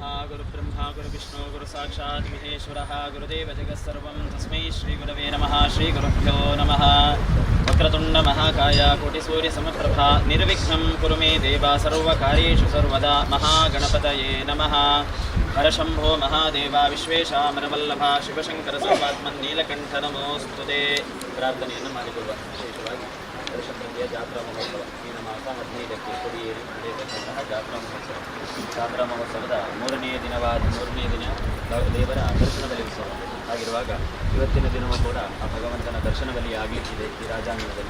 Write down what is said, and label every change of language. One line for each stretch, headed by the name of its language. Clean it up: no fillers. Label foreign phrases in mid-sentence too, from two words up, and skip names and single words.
Sanskrit: ಗುರು ಬ್ರಹ್ಮ ಗುರು ವಿಷ್ಣು ಗುರು ಸಾಕ್ಷಾತ್ ಮಹೇಶ್ವರಃ ಗುರುದೇವ ಜಗತ್ಸರ್ವಂ ತಸ್ಮೈ ಶ್ರೀ ಗುರವೇ ನಮಃ. ಶ್ರೀ ಗುರುಭ್ಯೋ ನಮಃ. ವಕ್ರತುಂಡ ಮಹಾಕಾಯ ಕೋಟಿ ಸೂರ್ಯ ಸಮಪ್ರಭಾ ನಿರ್ವಿಘ್ನಂ ಕುರು ಮೇ ದೇವ ಸರ್ವಕಾರ್ಯೇಷು ಸರ್ವದಾ. ಮಹಾಗಣಪತಯೇ ನಮಃ. ಹರಶಂಭೋ ಮಹಾದೇವ ವಿಶ್ವೇಶಾಮರವಲ್ಲಭ ಶಿವಶಂಕರ ಸರ್ವಾತ್ಮನ್ ನೀಲಕಂಠ ನಮೋಸ್ತುತೆ.
Kannada: ಪ್ರಾರ್ಥನೆಯನ್ನು ಮಾಡಿಕೊಳ್ಳುವ. ವಿಶೇಷವಾಗಿ ದರ್ಶನದಲ್ಲಿ ಜಾತ್ರಾ ಮಹೋತ್ಸವ ಈ ಮಾಸ 15ಕ್ಕೆ ಕೊಡಿಯೇರಿ ನಡೆಯತಕ್ಕಂತಹ ಜಾತ್ರಾ ಮಹೋತ್ಸವ. ಜಾತ್ರಾ ಮಹೋತ್ಸವದ ಮೂರನೆಯ ದಿನ ದೇವರ ದರ್ಶನ ಬಲಿ ಉತ್ಸವ ಆಗಿರುವಾಗ ಇವತ್ತಿನ ದಿನವೂ ಕೂಡ ಆ ಭಗವಂತನ ದರ್ಶನ ಬಲಿ ಆಗಲಿಕ್ಕಿದೆ ಈ ರಾಜಾಂಗಣದಲ್ಲಿ.